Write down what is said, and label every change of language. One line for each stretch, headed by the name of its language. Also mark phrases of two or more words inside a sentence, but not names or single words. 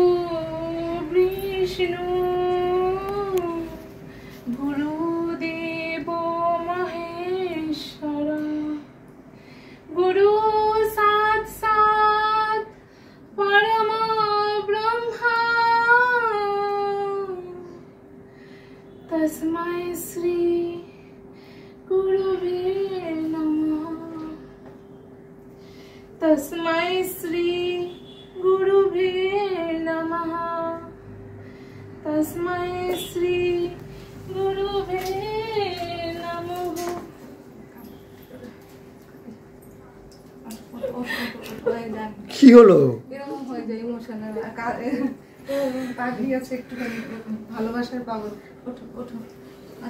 Sanskrit: বিষ্ণু গুরুদেব মহেশ্বর গুরু সাক্ষাৎ পরম ব্রহ্মা তস্मै শ্রী গুরুবে নমঃ। तस्मै श्री गुरुभ्ये नमः। तस्मै श्री গুরুবে নমঃ।
Bangla: কি হলো? এরকম হয়ে যায় ইমোশনাল, তাকিয়ে আছে একটুখানি ভালোবাসার পাগল। ওঠো ওঠো, আসো।